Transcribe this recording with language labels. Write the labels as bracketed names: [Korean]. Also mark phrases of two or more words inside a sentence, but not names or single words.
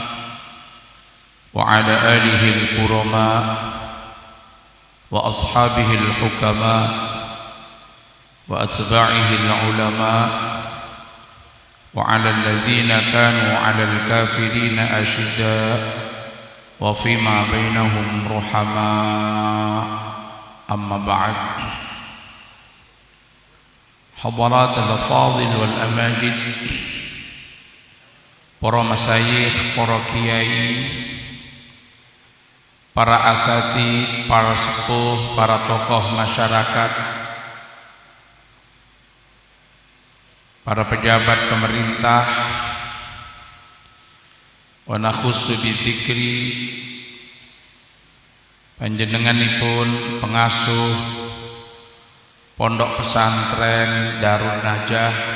[Arabic] وعلى آله الكرماء وأصحابه الحكماء وأتباعه العلماء وعلى الذين كانوا على الكافرين أشداء وفيما بينهم رحماء. أما بعد، حضرات الأفاضل والأماجد، [Indonesian] para masyayikh, para kiai, para asatidz, para sepuh, para tokoh masyarakat, para pejabat pemerintah, [Arabic] ونخص بذكر [Indonesian] panjenenganipun pengasuh Pondok Pesantren Darun Najah